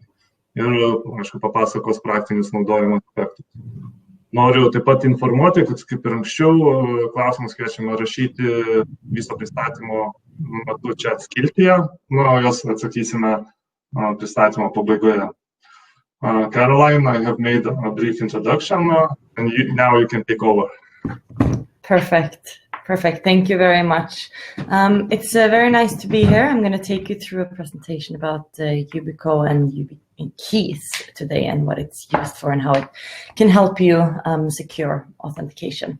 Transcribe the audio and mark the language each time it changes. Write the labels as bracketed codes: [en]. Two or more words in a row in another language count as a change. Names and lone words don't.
[lt] Ir, aišku, papasakos praktinius naudojimo aspektus. Noriu taip pat informuoti, kad kaip ir anksčiau, klausimus kviečiame rašyti viso pristatymo metu čia skiltyje, jos atsakysime pristatymo pabaigoje. [en] Caroline, I have made a brief introduction, and now you can take over. Perfect. Thank you very much. It's very nice to be here. I'm going to take you through a presentation about Yubico and YubiKeys today and what it's used for and how it can help you secure authentication.